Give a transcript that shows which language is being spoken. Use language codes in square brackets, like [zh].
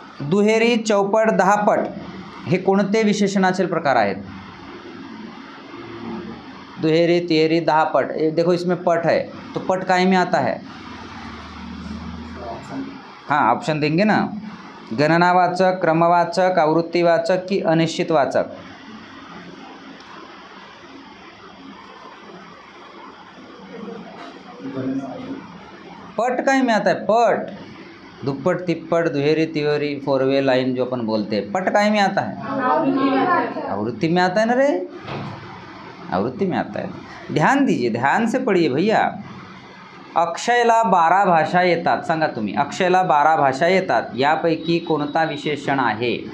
[mr] दुहेरी, चौपट, दहापट हे कोणते विशेषणाचे प्रकार आहेत. दुहेरी, तिहेरी, दहापट. [hi] देखो इसमें पट है तो पट [mr] काय [hi] में आता है. हाँ ऑप्शन देंगे ना. गणनावाचक, क्रमवाचक, आवृत्तिवाचक की अनिश्चितवाचक. पट [mr] काय [hi] में आता है? पट, दुप्पट, तिप्पट, दुहेरी, तिहेरी, फोर वे लाइन जो अपन बोलते हैं, पट काय में आता है? आवृत्ति में आता है ना रे, आवृत्ति में आता है। ध्यान दीजिए, ध्यान से पढ़िए भैया। [mr] अक्षयला 12 भाषा येतात, सांगा तुम्ही, अक्षयला 12 भाषा येतात, यापैकी कोणता विशेषण आहे?